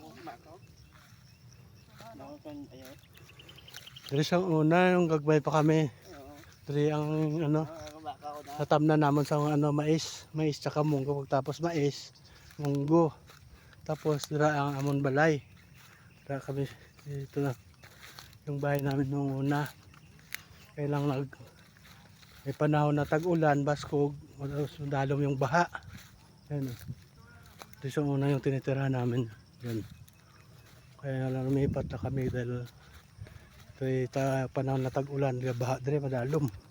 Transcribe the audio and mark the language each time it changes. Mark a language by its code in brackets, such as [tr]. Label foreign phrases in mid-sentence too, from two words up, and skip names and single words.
[hil] Diri sa una, yung gagbay pa kami. Diri ang ano, natamna namon sa ano, mais tsaka munggo. Tapos mais, munggo. Tapos dira ang amon balay. Dira kami [tl] dito na yung bahay namin nung una. [hil] Kailang may panahon na tag-ulan, baskog, dalom yung baha. [tl] Ayun. Dito sa una yung tinitira namin. Yan. Kaya lumipat na kami dahil ito panahon na tag-ulan, [hil] baha dire madalom.